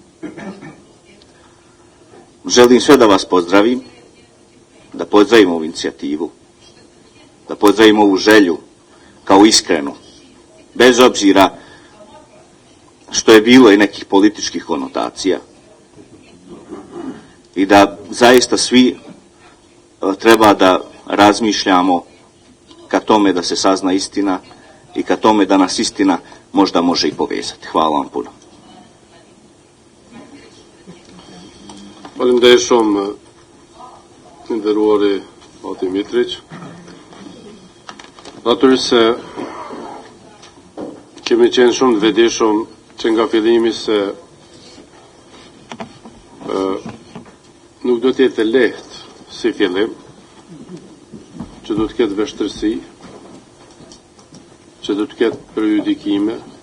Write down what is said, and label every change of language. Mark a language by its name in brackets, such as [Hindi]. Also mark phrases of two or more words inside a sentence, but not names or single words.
[Serbian] Želim sve da vas pozdravim, da pozdravim ovu inicijativu, da pozdravim ovu želju kao iskrenu, bez obzira što je bilo i nekih političkih konotacija, i da zaista svi treba da razmišljamo ka tome da se sazna istina i ka tome da nas istina možda može i povezati. Hvala vam puno. [Albanian] Faleminderit shumë nderuari Ati Mitrić. Natyrisht se kemi qenë shumë të vetëdijshëm që nga fillimi se nuk do të jetë lehtë si fillim, që do të ketë vështirësi, që do të ketë prejudikime,